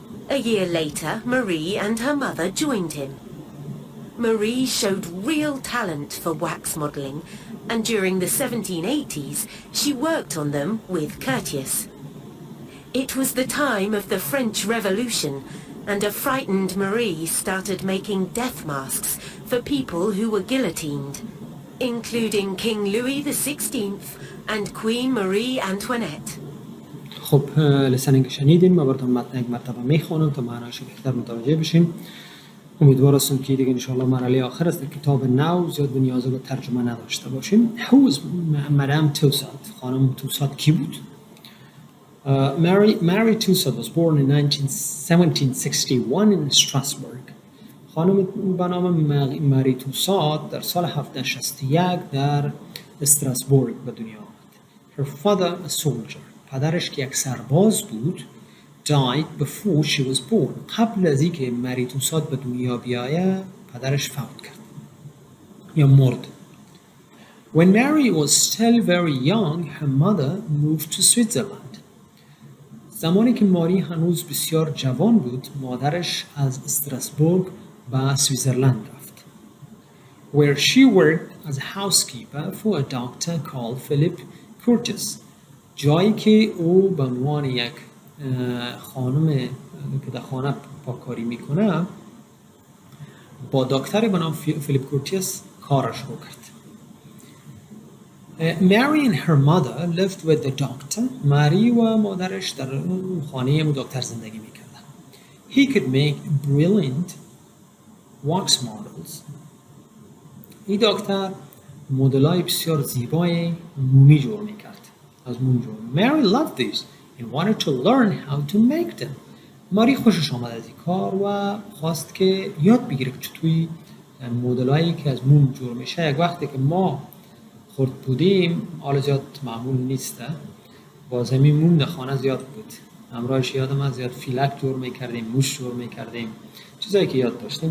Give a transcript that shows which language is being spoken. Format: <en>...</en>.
<en>A year later, Marie and her mother joined him. Marie showed real talent for wax modelling, and during the 1780s, she worked on them with Curtius. It was the time of the French Revolution, and a frightened Marie started making death masks for people who were guillotined, including King Louis XVI and Queen Marie Antoinette.</en> <fa>خب لسانی که شنیدین ما براتون متن یک مرتبه میخوانم تا معنایش بهتر متوجه بشین. امیدوار هستم که دیگه انشاءالله مرحله آخر است که کتاب نو زیاد به نیازه به ترجمه نداشته باشیم.</fa> <en>Who was Madame Tussauds؟</en> <fa>خانم توساد کی بود؟</fa> <en>Marie Tussauds was born in 1761 in Strasbourg.</en> <fa>خانم به نام ماری توساد در سال 1761 در استراسبورگ به دنیا آمد.</fa> <en>Her father, a soldier.</en> <fa>پدرش که یک سرباز بود</fa> <en>died before she was born.</en> <fa>قبل از اینکه ماری توساد به دنیا بیایه پدرش فوت کرد یا مرد.</fa> <en>When Mary was still very young, her mother moved to Switzerland.</en> <fa>زمانی که ماری هنوز بسیار جوان بود مادرش از استراسبورگ به سویتزرلند رفت.</fa> <en>Where she worked as a housekeeper for a doctor called Philippe Curtius.</en> <fa>جایی که او به عنوان یک خانم که در خانه پاکاری میکنه با دکتری به نام فیلیپ کورتیس کارش رو کرد.</fa> <en>Mary and her mother lived with the doctor.</en> <fa>ماری و مادرش در خانه دکتر زندگی میکردن.</fa> <en>He could make brilliant wax models.</en> <fa>این دکتر مدل‌های بسیار زیبای مومی جور میکرد. از موم جور.</fa> <en>Mary loved these and wanted to learn how to make them.</en> <fa>ماری خوشش آمد از این کار و خواست که یاد بگیره که چطوری مدل‌هایی که از موم جور میشه. یک وقتی که ما خرد بودیم حالا زیاد معمول نیسته باز همین موم در خانه زیاد بود. همراهش یادم از زیاد فیلک جور میکردیم، موش جور میکردیم، چیزایی که یاد داشتیم.</fa>